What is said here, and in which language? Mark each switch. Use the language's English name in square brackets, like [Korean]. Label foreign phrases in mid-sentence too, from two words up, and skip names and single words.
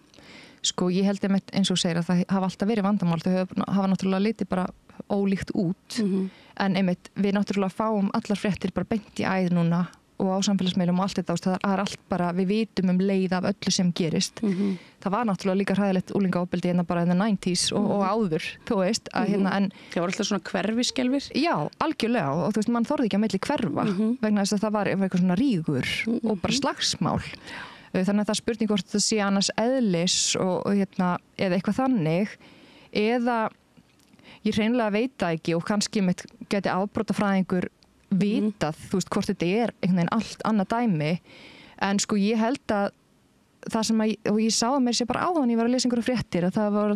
[Icelandic] Sko ég held eins og segir að það hafa alltaf verið vandamál, þau hafa náttúrulega litið bara ólíkt út en einmitt við náttúrulega fáum allar fréttir bara beint í æð núna og á samfélagsmiðlum og allt þetta það er allt bara, við vitum leið af öllu sem gerist. Það var náttúrulega líka hræðilegt úlingaofbeldi bara [English] in the 90s [Icelandic] og áður, þú veist að en það var alltaf svona hverfiskelfir? Já, algjörlega og þú veist, mann þorði ekki að milli hverfa vegna þess að það var eitthvað svona rígur og bara slagsmál. Þannig að það er spurning hvort þetta sé annars eðlis og eða eitthvað þannig eða ég hreinlega veit það ekki og kannski geti afbrotafræðingur vitað, þú veist, hvort þetta er einhvern veginn allt annað dæmi en sko ég held að það sem og ég sá að mér sé bara áðan ég var að lesa einhverju fréttir að það var